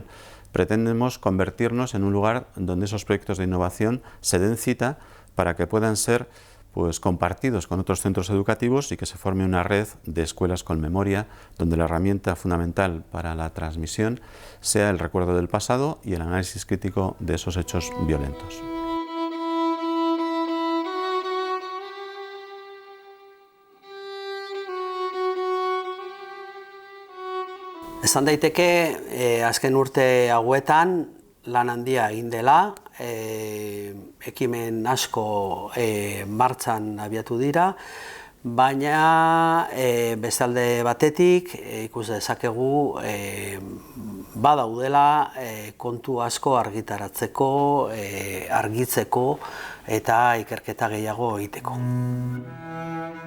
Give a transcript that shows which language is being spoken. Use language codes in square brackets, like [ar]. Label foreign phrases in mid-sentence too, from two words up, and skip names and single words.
[es] Pretendemos convertirnos en un lugar donde esos proyectos de innovación se den cita para que puedan ser compartidos con otros centros educativos y que se forme una red de escuelas con memoria, donde la herramienta fundamental para la transmisión sea el recuerdo del pasado y el análisis crítico de esos hechos violentos. [eu] Esan daiteke, azken urte hauetan lan handia egin dela, ekimen asko martxan abiatu dira, baina beste alde batetik ikus dezakegu badaudela kontu asko argitaratzeko, argitzeko eta ikerketa gehiago egiteko.